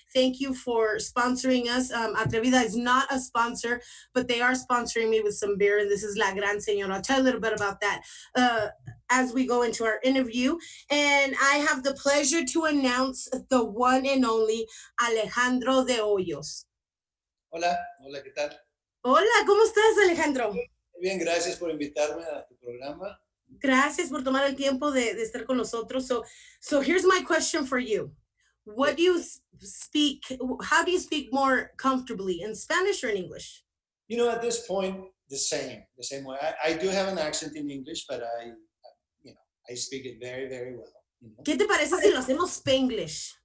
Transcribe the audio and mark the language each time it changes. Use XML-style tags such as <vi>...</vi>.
<en>Thank you for sponsoring us. Atrevida is not a sponsor, but they are sponsoring me with some beer, and this is La Gran Señora. I'll tell you a little bit about that as we go into our interview. And I have the pleasure to announce the one and only Alejandro de Hoyos.</en> <es>Hola, hola, ¿qué tal? Hola, ¿cómo estás, Alejandro? Bien, gracias por invitarme a tu programa. Gracias por tomar el tiempo de estar con nosotros.</es> <en>So here's my question for you. What do you speak? How do you speak more comfortably, in Spanish or in English? At this point, the same way. I do have an accent in English, but I speak it very, very well.</en> <es>¿Qué te parece si lo hacemos Spanglish?</es>